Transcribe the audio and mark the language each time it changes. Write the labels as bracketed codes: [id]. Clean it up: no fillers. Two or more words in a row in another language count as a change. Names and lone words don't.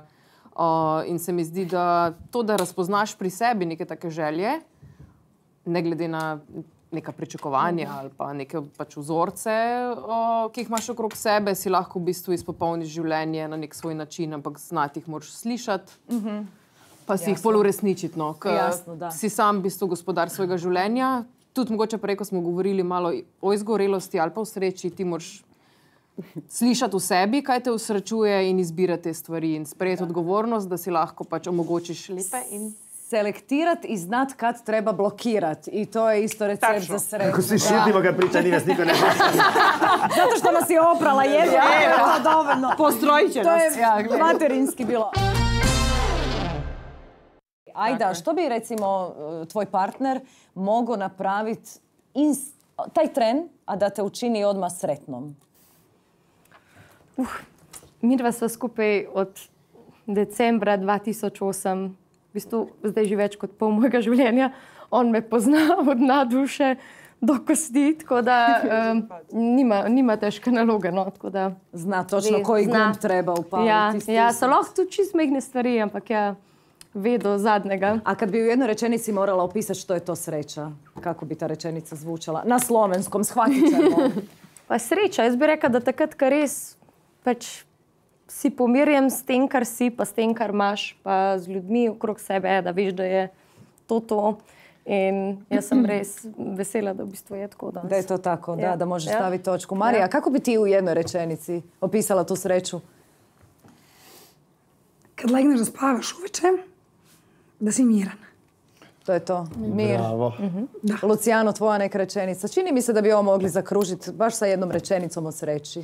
[sl] In se mi zdi, da to, da razpoznaš pri sebi neke take želje, ne glede na neka pričakovanja ali pa neke pač vzorce, ki jih imaš okrog sebe, si lahko v bistvu izpopolniš življenje na nek svoj način, ampak znati jih moraš slišati, pa si jih pol uresničiti, no. Si sam v bistvu gospodar svojega življenja. Tudi mogoče prej, ko smo govorili malo o izgorelosti ali pa o sreči, ti moraš slišati v sebi, kaj te usrečuje in izbirati te stvari in sprejeti odgovornost, da si lahko pač omogočiš lepe in [hr] selektirati i znat kad treba blokirati. I to je isto recept za sreću. Ako svi šutimo kad priča, ni nas niko ne Zato što nas je oprala jedno, to dovoljno. Postrojit će nas. To je materinski bilo. Ajda, što bi recimo tvoj partner mogao napraviti taj tren, a da te učini odmah sretnom? [sl] Mi dva sva skupaj od decembra 2008, v bistvu zdaj že več kot pol mojega življenja. On me pozna od dna duše do kosti, tako da nima težke naloge. No, tako da [hr] zna točno koji gumb treba upaliti. [sl] Ja, so lahko tudi čist mehne stvari, ampak ja, ve do zadnjega. [hr] A kad bi u jednoj rečenici morala opisati što je to sreća, kako bi ta rečenica zvučala? Na slovenskom, shvatit ćemo. [sl] Pa sreča, jaz bi rekla, da takrat, kar res pač si pomirjen s tem, kar si, pa s tem, kar imaš, pa z ljudmi okrog sebe, da veš, da je to. In jaz sem res vesela, da v bistvu je tako danes. [hr] Da je to tako, da možeš staviti točku. Marija, kako bi ti u jednoj rečenici opisala tu sreću? Kad legneš da spavaš uveče, da si miran. To je to. Mir. Bravo. Lucijano, tvoja neka rečenica. Čini mi se da bi ovo mogli zakružiti baš sa jednom rečenicom o sreći.